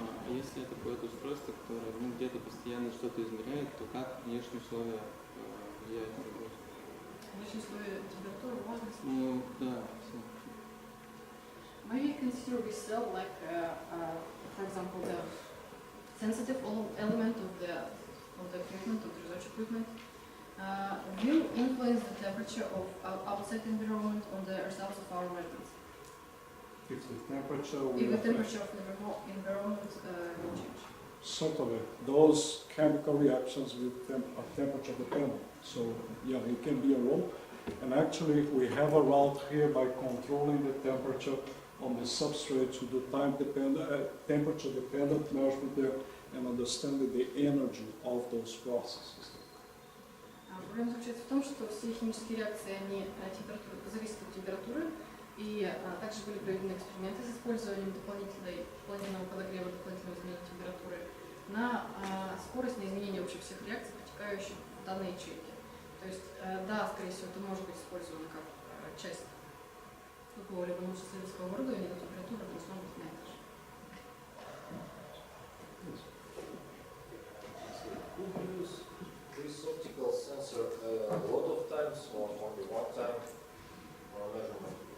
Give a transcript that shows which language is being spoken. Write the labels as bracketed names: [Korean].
[Russian] Если это какое-то устройство, которое где-то постоянно что-то измеряет, то как внешние условия влияют на работу? Внешние условия, температура, влажность. Ну, да, все. [English] Maybe consider we sell like, for example, the sensitive element of the equipment, of the research equipment, will influence the temperature of outside environment on the results of our measurements. If the temperature will If the affect- temperature of the environment will change. Certainly, those chemical reactions will temperature dependent. So yeah, it can be a role. And actually, we have a route here by controlling the temperature on the substrate to do temperature dependent measurement there and understanding the energy of those processes. [Russian] Проблема заключается в том, что все химические реакции, они зависят от температуры, и также были проведены эксперименты с использованием дополнительного подогрева, дополнительного изменения температуры на скорость, на изменение вообще всех реакций, протекающих в данной ячейке. То есть, да, скорее всего, это может быть использовано как часть какого-либо научно-исследовательского оборудования, но температура должна быть на это же. [English] Could you use this optical sensor a lot of times or only one time for measurement?